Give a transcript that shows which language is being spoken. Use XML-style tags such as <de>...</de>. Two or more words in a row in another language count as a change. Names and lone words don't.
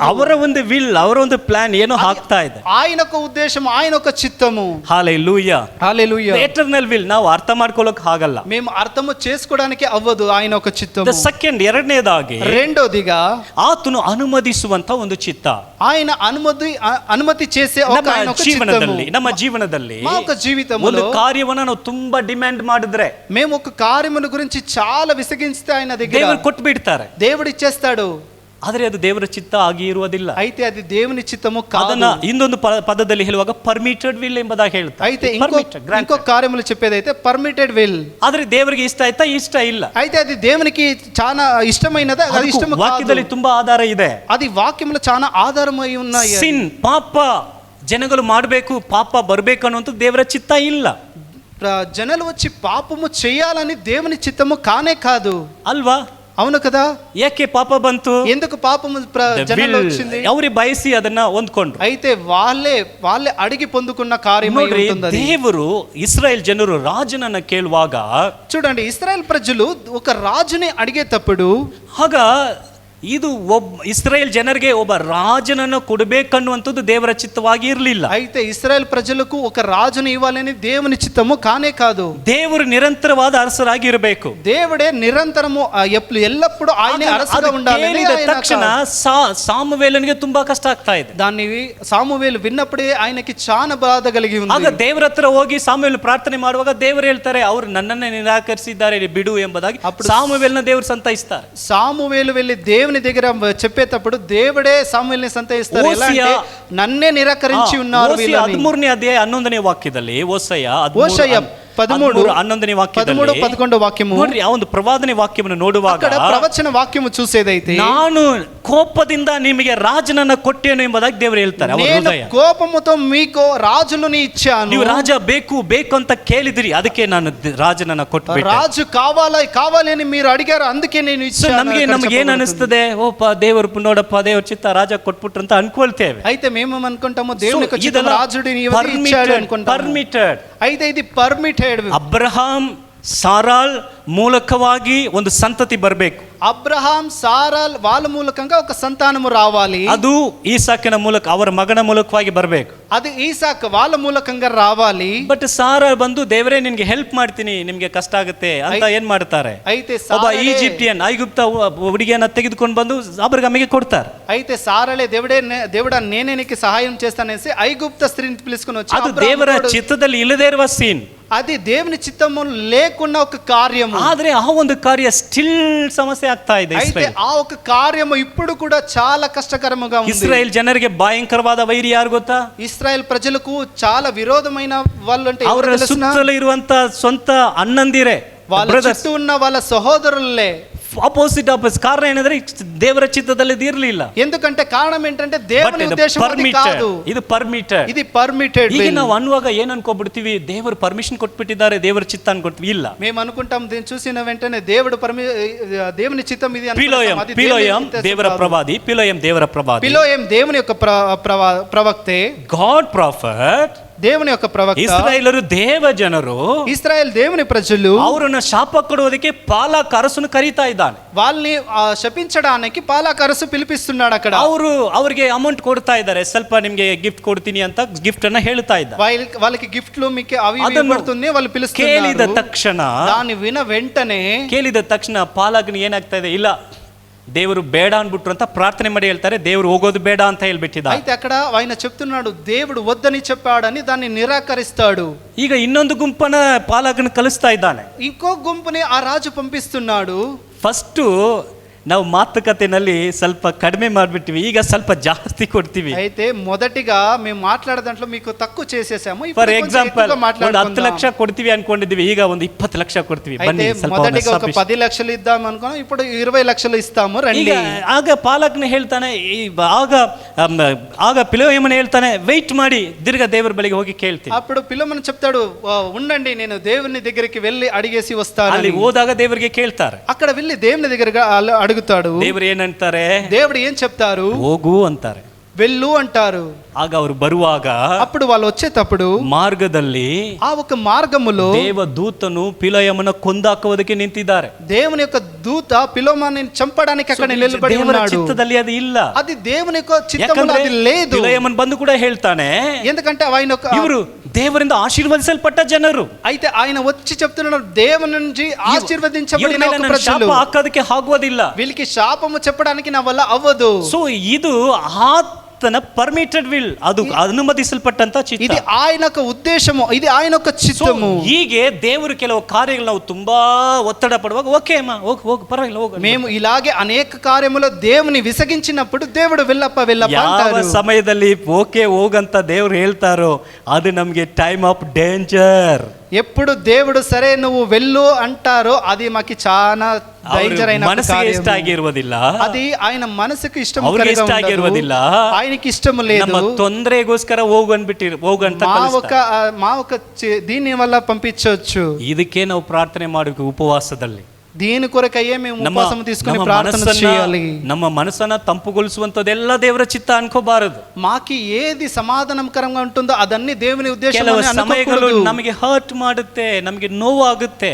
<kn>ಅವರ ಒಂದು ವಿಲ್, ಅವರ ಒಂದು ಪ್ಲಾನ್ ಏನೋ ಆಗ್ತಾ ಇದೆ.</kn> <te>ఆయన ఒక ఉద్దేశం, ఆయన ఒక చిత్తము. హల్లెలూయా, హల్లెలూయా.</te> <en>eternal will</en> <kn>ನಾವು ಅರ್ಥ ಮಾಡ್ಕೊಳ್ಳೋಕೆ ಆಗಲ್ಲ,</kn> <te>మేము అర్థము చేసుకోవడానికి అవ్వదు ఆయన ఒక చిత్తము.</te> <kn>ಸೆಕೆಂಡ್, ಎರಡನೇದಾಗಿ</kn> <te>రెండోదిగా</te> <kn>ಆತನು ಅನುಮತಿಸುವಂತ ಒಂದು ಚಿತ್ತ.</kn> <te>ఆయన అనుమతి చేసే ఒక ఆయన ఒక చిత్తము.</te> <kn>ನಮ್ಮ ಜೀವನದಲ್ಲಿ</kn> <te>మా ఒక జీవితంలో</te> <kn>ಒಂದು ಕಾರ್ಯವನ್ನ ನಾವು ತುಂಬಾ ಡಿಮ್ಯಾಂಡ್ ಮಾಡಿದ್ರೆ,</kn> <te>మేము ఒక కార్యమును గురించి చాలా విసిగిస్తే ఆయన దగ్గర</te> <kn>ದೇವರು ಕೊಟ್ಟು ಬಿಡ್ತಾರೆ,</kn> <te>దేవుడు ఇచ్చేస్తాడు.</te> <kn>ಆದರೆ ಅದು ದೇವರ ಚಿತ್ತ ಆಗಿ ಇರುವುದಿಲ್ಲ.</kn> <te>అయితే అది దేవుని చిత్తము కాదు.</te> <kn>ಅದನ್ನ ಇನ್ನೊಂದು ಪದದಲ್ಲಿ ಹೇಳುವಾಗ</kn> <en>permitted will</en> <kn>ಎಂಬುದಾಗಿ ಹೇಳ್ತಾರೆ.</kn> <te>అయితే ఇంకో కార్యములు చెప్పేదైతే</te> <en>permitted will.</en> <kn>ಆದ್ರೆ ದೇವರಿಗೆ ಇಷ್ಟ ಆಯ್ತಾ? ಇಷ್ಟ ಇಲ್ಲ.</kn> <te>అయితే అది దేవునికి చాలా ఇష్టమైనది, అది ఇష్టము కాదు.</te> <kn>ವಾಕ್ಯದಲ್ಲಿ ತುಂಬಾ ಆಧಾರ ಇದೆ.</kn> <te>అది వాక్యములో చాలా ఆధారమై ఉన్నాయి.</te> <kn>ಸಿನ್, ಪಾಪ ಜನಗಳು ಮಾಡಬೇಕು, ಪಾಪ ಬರಬೇಕು ಅನ್ನುವಂಥದ್ದು ದೇವರ ಚಿತ್ತ ಇಲ್ಲ.</kn> <te>జనాలు వచ్చి పాపము చేయాలని దేవుని చిత్తము కానే కాదు,</te> <kn>ಅಲ್ವಾ?</kn> <te>అవును కదా?</te> <kn>ಯಾಕೆ ಪಾಪ ಬಂತು?</kn> <te>ఎందుకు పాపము జనాల్లో వచ్చింది?</te> <kn>ಅವ್ರಿಗೆ ಬಯಸಿ ಅದನ್ನ ಹೊಂದ್ಕೊಂಡ್ರು.</kn> <te>అయితే వాళ్ళే అడిగి పొందుకున్న కార్యమై ఉంటుంది.</te> <kn>ದೇವರು ಇಸ್ರಾಯೇಲ್ ಜನರು ರಾಜನನ್ನ ಕೇಳುವಾಗ,</kn> <te>చూడండి, ఇశ్రాయేల్ ప్రజలు ఒక రాజుని అడిగేటప్పుడు</te> <kn>ಆಗ ಇದು ಇಸ್ರಾಯೇಲ್ ಜನರಿಗೆ ಒಬ್ಬ ರಾಜನನ್ನು ಕೊಡಬೇಕನ್ನುವಂಥದ್ದು ದೇವರ ಚಿತ್ತವಾಗಿ ಇರಲಿಲ್ಲ.</kn> <te>అయితే ఇశ్రాయేల్ ప్రజలకు ఒక రాజుని ఇవ్వాలని దేవుని చిత్తము కానే కాదు.</te> <kn>ದೇವರು ನಿರಂತರವಾದ ಅರಸರಾಗಿ ಇರಬೇಕು.</kn> <te>దేవుడే నిరంతరము ఎల్లప్పుడూ ఆయనే అరసగా ఉండాలని</te> <kn>ತಕ್ಷಣ ಸಾಮುವೇಲನಿಗೆ ತುಂಬಾ ಕಷ್ಟ ಆಗ್ತಾ ಇದೆ.</kn> <te>దాన్ని సామువేలు విన్నప్పుడే ఆయనకి చాలా బాధ కలిగి ఉంది.</te> <kn>ಆಗ ದೇವರ ಹತ್ರ ಹೋಗಿ ಸಾಮುವೇಲ್ ಪ್ರಾರ್ಥನೆ ಮಾಡುವಾಗ ದೇವರು ಹೇಳ್ತಾರೆ, ಅವರು ನನ್ನನ್ನೇ ನಿರಾಕರಿಸಿದ್ದಾರೆ, ಬಿಡು ಎಂಬುದಾಗಿ. ಸಾಮುವೇಲನ ದೇವರು ಸಂತೈಸ್ತಾರೆ.</kn> <te>సామువేలు వెళ్ళి దేవుని దగ్గర చెప్పేటప్పుడు దేవుడే సామువేలుని సంతయిస్తారు. ఎలా అంటే, నన్నే నిరాకరించి ఉన్నారు వీళ్ళని.</te> <kn>13ನೇ ಅಧ್ಯಾಯ 11ನೇ ವಾಕ್ಯದಲ್ಲಿ ಓಷಯ 13:11 ವಾಕ್ಯము ನೋಡ್ರಿ, ಆ ಒಂದು ಪ್ರವಾದನೆ ವಾಕ್ಯವನ್ನು ನೋಡುವಾಗ</kn> <te>ಅక్కడ ಪ್ರವಚನ ವಾಕ್ಯము చూసేదైతే,</te> <kn>ನಾನು ಕೋಪದಿಂದ ನಿಮಗೆ ರಾಜನನ್ನ ಕೊಟ್ಟೇನು ಎಂಬುದಾಗಿ ದೇವರು ಹೇಳ್ತಾರೆ.</kn> <te>నేను కోపముతో మీకు రాజులను ఇచ్చాను.</te> <kn>ನೀವು ರಾಜ ಬೇಕು ಬೇಕು ಅಂತ ಕೇಳಿದ್ರಿ, ಅದಕ್ಕೆ ನಾನು ರಾಜನನ್ನ ಕೊಟ್ಟುಬಿಟ್ಟೆ.</kn> <te>రాజు కావాలి అని మీరు అడిగారు, అందుకే నేను ఇచ్చాను.</te> <kn>ನಮಗೆ ಏನ್ ಅನಿಸ್ತದೆ? ಓಪ ದೇವರು ನೋಡಪ್ಪ, ದೇವ್ರ ಚಿತ್ತ ರಾಜ ಕೊಟ್ಬಿಟ್ರು ಅಂತ ಅನ್ಕೊಳ್ತೇವೆ.</kn> <te>అయితే మేము అనుకుంటాము దేవుని యొక్క చిత్తం రాజుడిని ఇచ్చాడు అనుకుంటాము.</te> <kn>ಪರ್ಮಿಟೆಡ್.</kn> <te>అయితే ఇది పర్మిటెడ్.</te> <kn>ಅಬ್ರಹಾಂ ಸಾರಾಲ್ ಮೂಲಕವಾಗಿ ಒಂದು ಸಂತತಿ ಬರಬೇಕು.</kn> <te>అబ్రహాం సారాల్ వాళ్ళ మూలకంగా ఒక సంతానము రావాలి.</te> <kn>ಅದು ಈಸಾಕನ ಮೂಲಕ, ಅವರ ಮಗನ ಮೂಲಕವಾಗಿ ಬರಬೇಕು.</kn> <te>అది ఈసాక్ వాళ్ళ మూలకంగా రావాలి.</te> <kn>ಬಟ್ ಸಾರಾ ಬಂದು, ದೇವರೇ ನಿನ್ಗೆ ಹೆಲ್ಪ್ ಮಾಡ್ತೀನಿ, ನಿಮ್ಗೆ ಕಷ್ಟ ಆಗುತ್ತೆ ಅಂತ ಏನ್ ಮಾಡ್ತಾರೆ?</kn> <te>అయితే</te> <kn>ಒಬ್ಬ ಈಜಿಪ್ಟಿಯನ್, ಐಗುಪ್ತ ಹುಡುಗಿಯನ್ನ ತೆಗೆದುಕೊಂಡು ಬಂದು ಅಬ್ರಹಾಮಿಗೆ ಕೊಡ್ತಾರೆ.</kn> <te>అయితే సారాలే దేవుడా నేనే నీకు సహాయం చేస్తానేసి ఐగుప్త స్త్రీని పిలుచుకొని వచ్చి,</te> <kn>ಅದು ದೇವರ ಚಿತ್ತದಲ್ಲಿ ಇಲ್ಲದೇ ಇರುವ ಸೀನ್.</kn> <te>అది దేవుని చిత్తము లేకున్న ఒక కార్యము.</te> <kn>ಆದ್ರೆ ಆ ಒಂದು ಕಾರ್ಯ ಸ್ಟಿಲ್ ಸಮಸ್ಯೆ ಆಗ್ತಾ ಇದೆ.</kn> <te>అయితే ఆ ఒక కార్యము ఇప్పుడు కూడా చాలా కష్టకరముగా ఉంది.</te> <kn>ಇಸ್ರಾಯೇಲ್ ಜನರಿಗೆ ಭಯಂಕರವಾದ ವೈರಿ ಯಾರು ಗೊತ್ತಾ?</kn> <te>ఇశ్రాయేల్ ప్రజలకు చాలా విరోధమైన వాళ్ళు అంటే</te> <kn>ಅವರ ಸುತ್ತಲೂ ಇರುವಂತ ಸ್ವಂತ ಅಣ್ಣಂದಿರೇ,</kn> <te>వాళ్ళ చుట్టూ ఉన్న వాళ్ళ సహోదరులే.</te> <kn>ಆಪೋಸಿಟ್ ಕಾರಣ ಏನಂದ್ರೆ ದೇವರ ಚಿತ್ತದಲ್ಲಿ ಇರಲಿಲ್ಲ.</kn> <te>ఎందుకంటే కారణం ఏంటంటే దేవుని ఉద్దేశం అది కాదు.</te> <kn>ಇದು ಪರ್ಮಿಟೆಡ್.</kn> <te>ఇది పర్మిటెడ్.</te> <kn>ಈಗ ನಾವು ಅನ್ನುವಾಗ ಏನ್ ಅನ್ಕೋಬಿಡ್ತೀವಿ? ದೇವರು ಪರ್ಮಿಷನ್ ಕೊಟ್ಬಿಟ್ಟಿದ್ದಾರೆ, ದೇವರ ಚಿತ್ತ ಅನ್ಕೊಡ್ತೀವಿ. ಇಲ್ಲ,</kn> <te>మేము అనుకుంటాం దీన్ని చూసిన వెంటనే దేవుని చిత్తం ఇది.</te> <kn>ಪಿಲೋಯಂ ದೇವರ ಪ್ರವಾದಿ, ಪಿಲೋಯಂ ದೇವರ ಪ್ರವಾದಿ,</kn> <te>పిలోయం దేవుని యొక్క ప్రవక్తే.</te> <en>God prophet,</en> <te>దేవుని యొక్క ప్రవక్త,</te> <kn>ಇಸ್ರಾಯೇಲರು ದೇವ ಜನರು,</kn> <te>ఇశ్రాయేల్ దేవుని ప్రజలు</te> <kn>ಅವರನ್ನ ಶಾಪ ಕೊಡುವುದಕ್ಕೆ ಪಾಲಾಕ್ ಅರಸನು ಕರೀತಾ ಇದ್ದಾನೆ.</kn> <te>వాళ్ళని శపించడానికి పాలాక్ అరసు పిలిపిస్తున్నాడు. అక్కడ</te> <kn>ಅವರಿಗೆ ಅಮೌಂಟ್ ಕೊಡ್ತಾ ಇದ್ದಾರೆ, ಸ್ವಲ್ಪ ನಿಮ್ಗೆ ಗಿಫ್ಟ್ ಕೊಡ್ತೀನಿ ಅಂತ ಗಿಫ್ಟ್ ಅನ್ನ ಹೇಳ್ತಾ ಇದ್ದ.</kn> <te>వాళ్ళకి గిఫ్ట్లు మీకు అవి పడుతుంది వాళ్ళు పిలుస్తున్నారు.</te> <kn>ಕೇಳಿದ ತಕ್ಷಣ,</kn> <te>దాన్ని విన వెంటనే,</te> <kn>ಕೇಳಿದ ತಕ್ಷಣ ಪಾಲಾಗ್ನ ಏನಾಗ್ತಾ ಇದೆ, ಇಲ್ಲ ದೇವರು ಬೇಡ ಅನ್ಬಿಟ್ರು ಅಂತ ಪ್ರಾರ್ಥನೆ ಮಾಡಿ ಹೇಳ್ತಾರೆ. ದೇವರು ಹೋಗೋದು ಬೇಡ ಅಂತ ಹೇಳ್ಬಿಟ್ಟಿದ್ದ.</kn> <te>అయితే అక్కడ ఆయన చెప్తున్నాడు దేవుడు వద్దని చెప్పాడని దాన్ని నిరాకరిస్తాడు.</te> <kn>ಈಗ ಇನ್ನೊಂದು ಗುಂಪನ್ನ ಪಾಲಾಗ್ನ ಕಳಿಸ್ತಾ ಇದ್ದಾನೆ.</kn> <te>ఇంకో గుంపుని ఆ రాజు పంపిస్తున్నాడు.</te> <kn>ಫಸ್ಟು ನಾವು ಮಾತುಕತೆನಲ್ಲಿ ಸ್ವಲ್ಪ ಕಡಿಮೆ ಮಾಡ್ಬಿಟ್ಟಿವಿ, ಈಗ ಸ್ವಲ್ಪ ಜಾಸ್ತಿ ಕೊಡ್ತೀವಿ.</kn> <te>అయితే మొదటిగా మేము మాట్లాడే దాంట్లో మీకు తక్కువ చేసేసాము.</te> <en>for example</en> <kn>10 ಲಕ್ಷ ಕೊಡ್ತೀವಿ ಅನ್ಕೊಂಡಿದ್ವಿ, ಈಗ ಒಂದು 20 ಲಕ್ಷ ಕೊಡ್ತೀವಿ. ಬನ್ನಿ, ಸ್ವಲ್ಪ</kn> <te>మొదటిగా ఒక 10 లక్షలు ఇద్దాం అనుకున్నాం, ఇప్పుడు 20 లక్షలు ఇస్తాము రండి.</te> <kn>ಆಗ ಪಾಲಕ್ನ ಹೇಳ್ತಾನೆ, ಆಗ ಪಿಲೋಯಮನ ಹೇಳ್ತಾನೆ, ವೆಯ್ಟ್ ಮಾಡಿ ತಿರ್ಗಾ ದೇವರ ಬಳಿಗೆ ಹೋಗಿ ಕೇಳ್ತೀನಿ.</kn> <te>అప్పుడు పిలమని చెప్తాడు, ఉండండి నేను దేవుని దగ్గరికి వెళ్ళి అడిగేసి వస్తాను.</te> <kn>ಅಲ್ಲಿ ಹೋದಾಗ ದೇವರಿಗೆ ಕೇಳ್ತಾರೆ,</kn> <te>అక్కడ వెళ్ళి దేవుని దగ్గరగా అడుగుతాడు.</te> <kn>ದೇವರು ಏನಂತಾರೆ,</kn> <te>దేవుడు ఏం చెప్తారు,</te> <kn>ಹೋಗು ಅಂತಾರೆ,</kn> <te>వెళ్ళు అంటారు.</te> <kn>ಆಗ ಅವರು ಬರುವಾಗ,</kn> <te>అప్పుడు వాళ్ళు వచ్చేటప్పుడు</te> <kn>ಮಾರ್ಗದಲ್ಲಿ</kn> <te>ఆ ఒక మార్గములో</te> <kn>ದೇವ ದೂತನು ಪಿಲೋಯಮನ ಕೊಂದಾಕುವುದಕ್ಕೆ ನಿಂತಿದ್ದಾರೆ.</kn> <te>దేవుని యొక్క దూత పిలోమాని చంపడానికి అక్కడ నిలబడి</te> <kn>ದೇವರ</kn> <te>ఉన్నాడు.</te> <kn>ಚಿತ್ತದಲ್ಲಿ ಅದು ಇಲ್ಲ.</kn> <te>అది దేవుని యొక్క చిత్తములో అది లేదు.</te> <kn>ಪಿಲೋಯಮನ್ ಬಂದು ಕೂಡ ಹೇಳ್ತಾನೆ,</kn> <te>ఎందుకంటే ఆయన</te> <kn>ಇವರು ದೇವರಿಂದ ಆಶೀರ್ವದಿಸಲ್ಪಟ್ಟ ಜನರು.</kn> <te>అయితే ఆయన వచ్చి చెప్తున్నాడు, దేవుని నుంచి ఆశీర్వదించబడిన ఒక ప్రజలు,</te> <kn>ಶಾಪ ಹಾಕೋದಕ್ಕೆ ಆಗುವುದಿಲ್ಲ,</kn> <te>వీళ్ళకి శాపము చెప్పడానికి నా వల్ల అవ్వదు.</te> <kn>ಸೊ ಇದು ಆತನ</kn> <en>permitted will,</en> <kn>ಅದು ಅನುಮತಿಸಲ್ಪಟ್ಟಂತ ಚಿತ್ತ.</kn> <te>ఇది ఆయన యొక్క ఉద్దేశము, ఇది ఆయన యొక్క చిత్తము.</te> <kn>ಹೀಗೆ ದೇವರು ಕೆಲವು ಕಾರ್ಯಗಳು ನಾವು ತುಂಬಾ ಒತ್ತಡ ಪಡುವಾಗ, ಓಕೆ ಅಮ್ಮ ಹೋಗು ಪರವಾಗಿಲ್ಲ ಹೋಗು,</kn> <te>మేము ఇలాగే అనేక కార్యములో దేవుని విసగించినప్పుడు దేవుడు వెళ్ళప్ప</te> <kn>ಯಾವ ಸಮಯದಲ್ಲಿ ಓಕೆ ಹೋಗಂತ ದೇವ್ರು ಹೇಳ್ತಾರೋ ಅದು ನಮ್ಗೆ</kn> <en>time of danger.</en> <te>ఎప్పుడు దేవుడు సరే నువ్వు వెళ్ళు అంటారో అది మాకు చాలా డేంజర్ అయిన</te> <kn>ಮನಸ್ಸಿಗೆ ಇಷ್ಟ ಆಗಿರುವುದಿಲ್ಲ,</kn> <te>అది ఆయన మనసుకు ఇష్టం</te> <kn>ಇಷ್ಟ ಆಗಿರುವುದಿಲ್ಲ,</kn> <te>ఆయనకి ఇష్టం లేదు.</te> <kn>ನಮ್ಮ ತೊಂದರೆಗೋಸ್ಕರ ಹೋಗು ಹೋಗಂತ</kn> <te>మా ఒక దీని వల్ల పంపించవచ్చు.</te> <kn>ಇದಕ್ಕೆ ನಾವು ಪ್ರಾರ್ಥನೆ ಮಾಡಬೇಕು ಉಪವಾಸದಲ್ಲಿ.</kn> <te>దీని కొరకయ్యే మేము ఉపవాసం తీసుకొని ప్రార్థన చేయాలి.</te> <kn>ನಮ್ಮ ಮನಸ್ಸನ್ನ ತಂಪುಗೊಳಿಸುವಂತದೆಲ್ಲ ದೇವರ ಚಿತ್ತ ಅನ್ಕೋಬಾರದು.</kn> <te>మాకి ఏది సమాధానకరంగా ఉంటుందో అదన్నీ దేవుని ఉద్దేశం</te> <kn>ಕೆಲವು</kn> <te>అని</te> <kn>ಸಮಯಗಳು</kn> <te>అనుకోకూడదు.</te> <kn>ನಮಗೆ ಹರ್ಟ್ ಮಾಡುತ್ತೆ, ನಮಗೆ ನೋವು ಆಗುತ್ತೆ.</kn>